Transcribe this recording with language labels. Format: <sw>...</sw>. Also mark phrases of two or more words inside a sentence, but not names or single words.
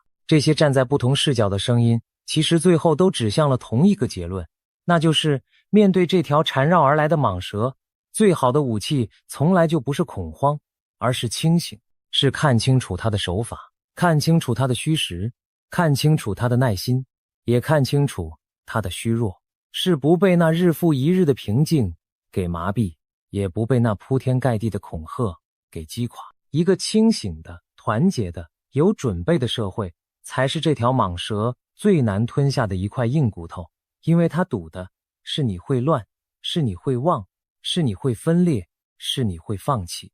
<zh>這些站在不同視角的聲音，其實最後都指向了同一個結論，那就是面對這條纏繞而來的蟒蛇，最好的武器從來就不是恐慌，而是清醒，是看清楚他的手法，看清楚他的虛實，看清楚他的耐心，也看清楚他的虛弱，是不被那日復一日的平靜給麻痹，也不被那鋪天蓋地的恐嚇給擊垮。一個清醒的、團結的、有準備的社會，才是這條蟒蛇最難吞下的一塊硬骨頭，因為它賭的是你會亂，是你會忘，是你會分裂，是你會放棄。</zh>